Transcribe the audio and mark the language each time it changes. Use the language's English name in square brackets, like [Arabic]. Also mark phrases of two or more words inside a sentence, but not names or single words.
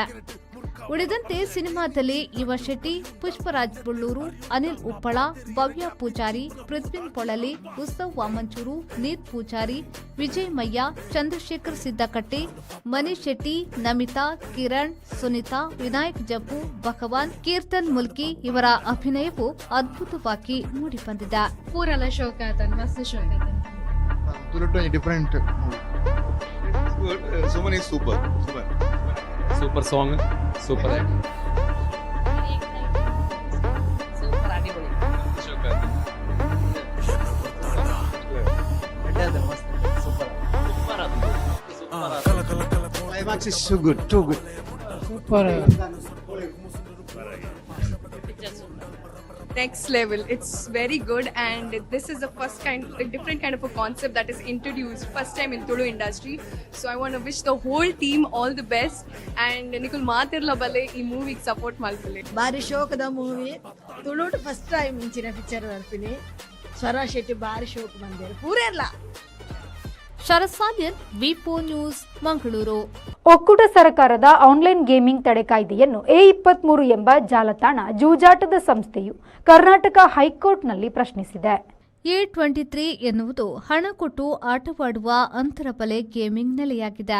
[Kannada] ಉಳಿದಂತೆ ಸಿನಿಮಾದಲ್ಲಿ ಯುವ ಶೆಟ್ಟಿ, ಪುಷ್ಪರಾಜ್ ಬುಳ್ಳೂರು, ಅನಿಲ್ ಉಪ್ಪಳ, ಭವ್ಯ ಪೂಜಾರಿ, ಪೃಥ್ವಿನ್ ಪೊಳಲಿ, ಉತ್ಸವ್ ವಾಮಂಚೂರು, ನೀತ್ ಪೂಜಾರಿ, ವಿಜಯ್ ಮಯ್ಯ, ಚಂದ್ರಶೇಖರ್ ಸಿದ್ದಕಟ್ಟೆ, ಮನೀಶ್ ಶೆಟ್ಟಿ, ನಮಿತಾ, ಕಿರಣ್, ಸುನಿತಾ, ವಿನಾಯಕ್ ಜಪ್ಪು, ಭಗವಾನ್, ಕೀರ್ತನ್ ಮುಲ್ಕಿ ಇವರ ಅಭಿನಯವು ಅದ್ಭುತವಾಗಿ ಮೂಡಿಬಂದಿದೆ. [Tulu] ಪೂರಲ್ಲ ಶೋಕ ಆತನ್ ಮಸ್ತ್ ಶೋಕ ಆತನ್. [English] different movie. Suman is super. Super song, super acting. [Malayalam] ಸೂಪರ್ ಆಡಿಪೊಳಿ. [English] Climax is so good, too good. Super. Next level. It's very good, and this is the different kind of a concept that is introduced first time in Tulu industry. So I want to wish the whole team all the best, and [Tulu] Nikul Matirla bale ee movie support malpule. ಬಾರಿ ಶೋಕದ ಮೂವಿ ತುಳುಟ [English] first time [Tulu] ಇಂಚಿನ ಪಿಕ್ಚರ್ ಬರ್ತೀನಿ. ಸ್ವರಾಜ್ ಶೆಟ್ಟಿ ಬಾರಿ ಶೋಕ ಬಂದಿರು ಪೂರೆಲ್ಲ. [Kannada] ಶರತ್ ಸಾಲ್ಯನ್, ವಿ4 ನ್ಯೂಸ್, ಮಂಗಳೂರು. ಒಕ್ಕೂಟ ಸರ್ಕಾರದ [English] online gaming [Kannada] ತಡೆ ಕಾಯ್ದೆಯನ್ನು A23 ಎಂಬ ಜಾಲತಾಣ ಜೂಜಾಟದ ಸಂಸ್ಥೆಯು ಕರ್ನಾಟಕ ಹೈಕೋರ್ಟ್ನಲ್ಲಿ ಪ್ರಶ್ನಿಸಿದೆ. A23 ಎನ್ನುವುದು ಹಣ ಕೊಟ್ಟು ಆಟವಾಡುವ ಅಂತರಬಲೆ ಗೇಮಿಂಗ್ ನೆಲೆಯಾಗಿದೆ.